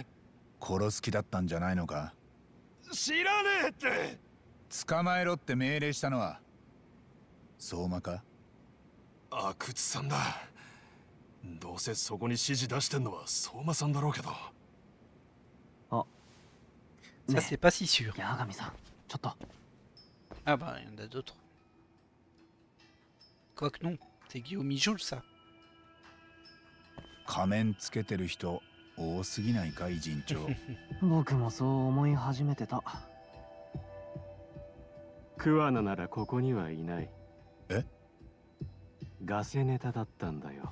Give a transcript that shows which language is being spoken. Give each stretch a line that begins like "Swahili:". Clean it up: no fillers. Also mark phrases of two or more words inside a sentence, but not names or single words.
Japanese: 殺す気だったんじゃないのか？知らねえって。捕まえろって命令したのは相馬か？阿久津さんだ。どうせそこに指示出してんのは相馬さんだろうけど。あ、
French: Ça c'est pas si sûr.
Japanese: 八神さん、ちょっと。
French: Ah bah il y en a d'autres. Quoique non, c'est Guillaume Mijoul ça.
Japanese: 仮面つけてる人多すぎないか、偉人長。僕もそう思い始めてた。桑名ならここにはいない。え？ガセネタだったんだよ。